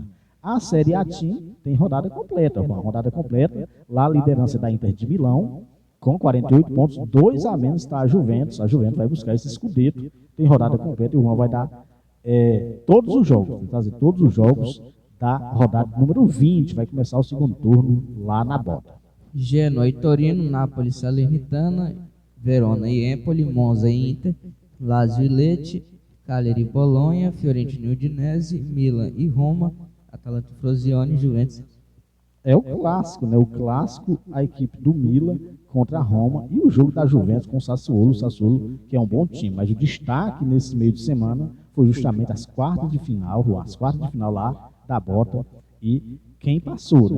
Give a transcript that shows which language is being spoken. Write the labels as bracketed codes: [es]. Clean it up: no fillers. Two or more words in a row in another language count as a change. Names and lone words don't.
[pt] A Série A tem rodada completa, uma rodada completa, lá a liderança da Inter de Milão, com 48 pontos, 2 a menos está a Juventus vai buscar esse Scudetto, tem rodada completa e o Juan vai dar todos os jogos, da rodada número 20, vai começar o segundo turno lá na Bota. Genoa e Torino, Napoli, Salernitana, Verona e Empoli, Monza e Inter, Lazio e Lecce, Cagliari e Bolonha, Fiorentina e Udinese, Milan e Roma, Atalanta e Frosinone e Juventus. É o clássico, né? O clássico, a equipe do Milan contra a Roma e o jogo da Juventus com o Sassuolo, que é um bom time, mas o destaque nesse meio de semana foi justamente as quartas de final lá da Bota e quem passou, né?